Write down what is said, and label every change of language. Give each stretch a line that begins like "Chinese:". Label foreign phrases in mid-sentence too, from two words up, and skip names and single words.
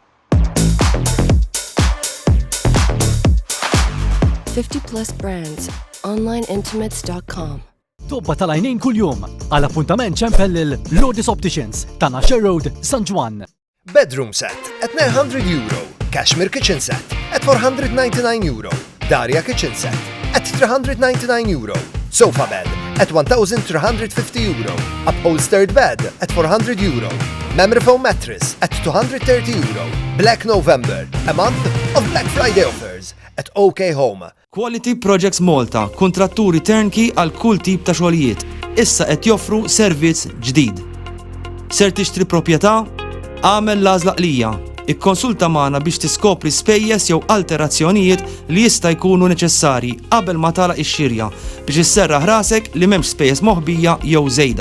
English: 50+ brands. OnlineIntimates.com.
Maltese: Tobba tal-għajnejn kull-jum għal appuntament ċempel il-Lordis Opticians ta' Nasher Road, San Juan.
English: Bedroom set at €900. Cashmere kitchen set at €499. Daria kitchen set at €399. Sofa bed at €1,350. Upholstered bed at €400. Memory foam mattress at €230. Black November, a month of Black Friday offers at OK Home.
Maltese: Quality Projects Malta, kontratturi turnkey għal kull tip ta' xogħlijiet. Issa qed joffru servizz ġdid. Ser tixtri proprjetà? Għamel l-għażla qlija. Ikkonsulta magħna biex tiskopri spejjeż jew alterazzjonijiet li jista' jkunu neċessarji qabel ma tagħlaq ix-xirja biex isserraħ rasek li m'hemmx spejjeż moħbija jew żejda.